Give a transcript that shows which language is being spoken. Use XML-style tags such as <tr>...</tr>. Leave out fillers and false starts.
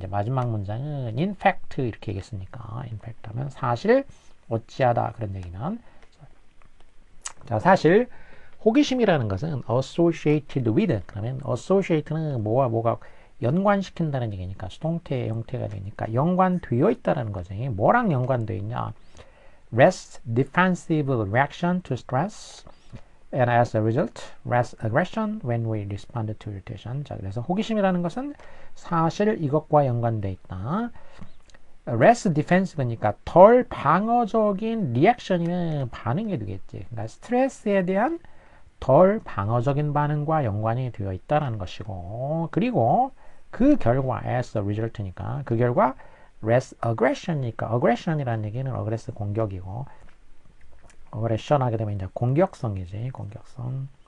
<ko>이제 마지막 문장은 in fact 이렇게 얘기했으니까 in fact 하면 사실 어찌하다 그런 얘기는. 자, 사실 호기심이라는 것은 associated with, 그러면 associate는 뭐와 뭐가 연관시킨다는 얘기니까 수동태 형태가 되니까 연관되어 있다는 거지. 뭐랑 연관되어 있냐?</ko> <en>Less defensive reaction to stress, and as a result, less aggression when we respond to irritation.</en> <ko>자, 그래서 호기심이라는 것은 사실 이것과 연관되어 있다. less defensive 니까 덜 방어적인 리액션이면 반응이 되겠지. 그러니까 스트레스에 대한 덜 방어적인 반응과 연관이 되어 있다는 것이고, 그리고 그 결과 as a result 니까 그 결과 less aggression 이니까 aggression이라는 얘기는 aggress 공격이고 aggression 하게 되면 이제 공격성이지. 공격성.</ko>